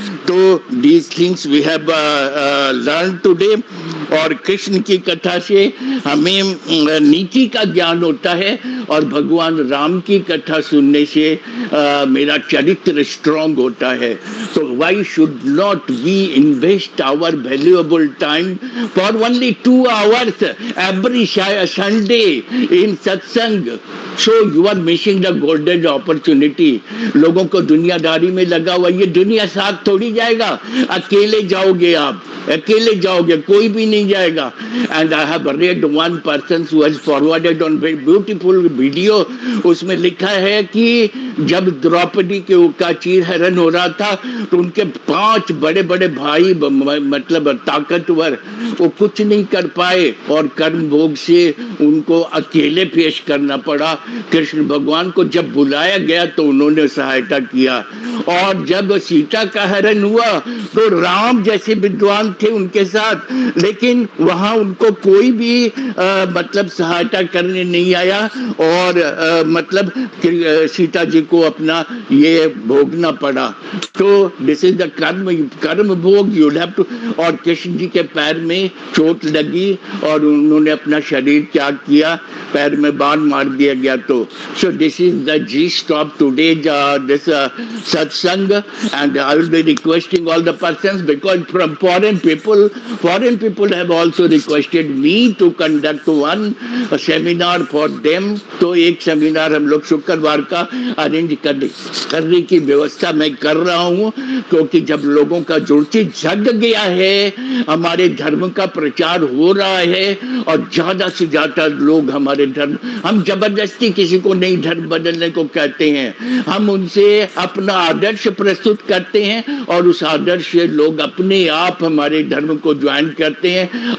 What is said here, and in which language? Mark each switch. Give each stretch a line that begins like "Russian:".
Hindi: तो
English: these things we have learned today.
Hindi: और कृष्ण की कथा से हमें नीति का ज्ञान होता है, और भगवान राम की कथा सुनने से मेरा चरित्र स्ट्रांग होता है.
English: तो why should not we invest our valuable time for only 2 hours every Sunday in satsang? So you are missing the golden opportunity.
Hindi: लोगों को दुनियादारी में लगा हुआ, ये दुनिया साथ थोड़ी जाएगा. अकेले जाओगे आप, अकेले जाओगे, कोई भी नहीं जाएगा. And I have read one person who has forwarded on very beautiful video. उसमें लिखा है कि जब द्रौपदी का चीर हरण हो रहा था, तो उनके 5 बड़े बड़े भाई मतलब ताकतवर, वो कुछ नहीं कर पाए, और कर्म भोग से उनको अकेले पेश करना पड़ा. कृष्ण भगवान को जब बुलाया गया तो उन्होंने सहायता किया. और जब सीता का हरण हुआ तो राम जैसे विद्वान थे उनके साथ, लेकिन वहां उनको कोई भी मतलब सहायता करने नहीं आया, और मतलब सीता जी को अपना ये भोगना पड़ा. तो
English: This is the karma bhog you have to.
Hindi: और कृष्ण जी के पैर में चोट लगी और उन्होंने अपना शरीर त्याग किया, पैर में बाण मार दिया गया.
English: तो so this is the gist of today's this satsang, and I will be requesting all the persons, because from foreign people have also requested me to conduct one seminar for them.
Hindi: तो एक seminar हम लोग शुक्रवार का arrange करने की व्यवस्था मैं कर रहा हूँ, क्योंकि जब लोगों का जुड़ती जग गया है, हमारे धर्म का प्रचार हो रहा है और ज्यादा से ज्यादा लोग हमारे धर्म, हम जबरदस्ती किसी को नहीं धर्म बदलने को कहते हैं, हम उनसे अपना आदर्श प्रस्तुत करते हैं और उस आदर्श से लोग अपने आप हमारे धर्म को ज्वाइन करते हैं।